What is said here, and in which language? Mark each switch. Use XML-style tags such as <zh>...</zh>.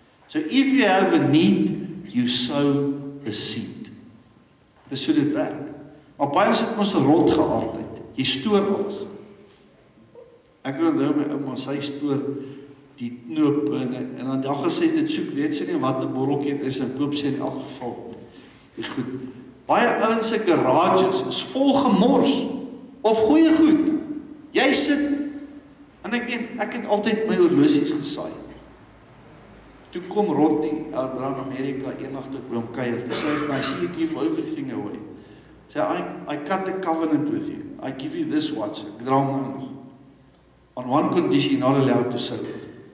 <en>So if you have a need, you sow a seed.</en> <af>Dis hoe dit werk. Maar baie sit mos 'n rot geaardheid. Jy stoor alles. Ek onthou my ouma, sy stoor die knoop en dan dag as sy dit soek, weet sy nie wat 'n borreltjie is en koop sy in elk geval die goed. Baie ouens se garages is vol gemors of goeie goed. Jy sit en ek het altyd my horlosies gesaai. Toe kom Rodney uit Amerika eendag toe by hom kuier. Toe sê hy vir my,</af> <en>I see you give everything away. Sê I cut a covenant with you. I give you this watch.</en> <af>Ek dra hom nog.</af> <en>On one condition, not allowed to sell it.</en>